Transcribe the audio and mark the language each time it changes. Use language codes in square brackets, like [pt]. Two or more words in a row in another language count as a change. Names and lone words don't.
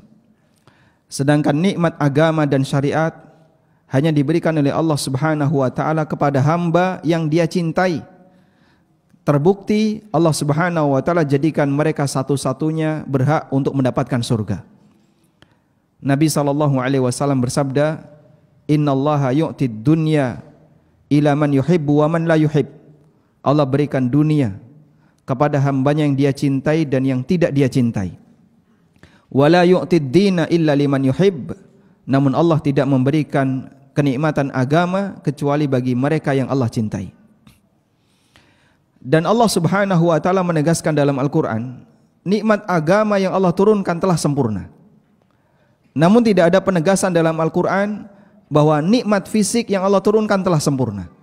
[id] Sedangkan nikmat agama dan syariat hanya diberikan oleh [ar] الله سبحانه وتعالى [id] kepada hamba yang Dia cintai. Terbukti [ar] الله سبحانه وتعالى [id] jadikan mereka satu-satunya berhak untuk mendapatkan surga. [ar] النبي صلى الله عليه وسلم bersabda, "إن الله يعطي الدنيا إلى من يحب ومن لا يحب." [id] Allah berikan dunia kepada hambanya yang Dia cintai dan yang tidak Dia cintai. [ar] ولا يعطي الدين إلا لمن يحب. [id] Namun Allah tidak memberikan kenikmatan agama kecuali bagi mereka yang Allah cintai. Dan [ar] الله سبحانه وتعالى [id] menegaskan dalam Al-Qur'an, nikmat agama yang Allah turunkan telah sempurna. Namun tidak ada penegasan dalam Al-Qur'an bahwa nikmat fisik yang Allah turunkan telah sempurna.